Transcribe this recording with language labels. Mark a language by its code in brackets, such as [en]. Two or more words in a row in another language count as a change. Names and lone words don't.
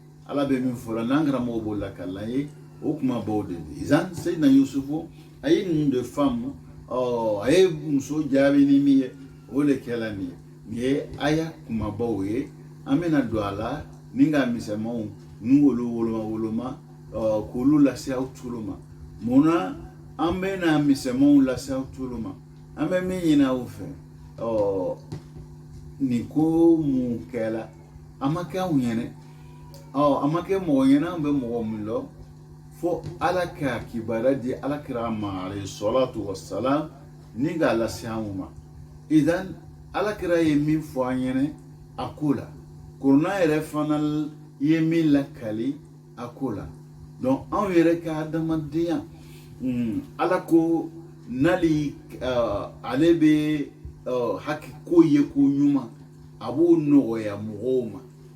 [bm] ala bɛ min fɔ la n'an karamɔgɔ b'o la kalan ye o kuma b'o de ye izan Seydina Yusufu a ye ninnu de faamu a ye muso jaabi ni min ye o le kɛla nin ye aya kumabaw ye an bɛna don a la ni ka misɛnmanw n'u wolo woloma k'olu lase aw tulu ma munna an bɛna misɛnmanw lase aw tulu ma an bɛ min ɲini aw fɛ nin ko mun kɛla a ma kɛ anw ɲɛna a ma kɛ mɔgɔ ɲɛna an bɛ mɔgɔ min lɔ fo ala ka kibaruya di alakira ma [ar] عليه الصلاة والسلام [bm] ni ka lase anw ma idan alakira ye min fɔ an ɲɛna a ko la korona yɛrɛ fana ye min lakali a ko la anw yɛrɛ ka adamadenya ala ko n'ale ale bɛ ko ye ko ɲuman a b'o nɔgɔya mɔgɔw ma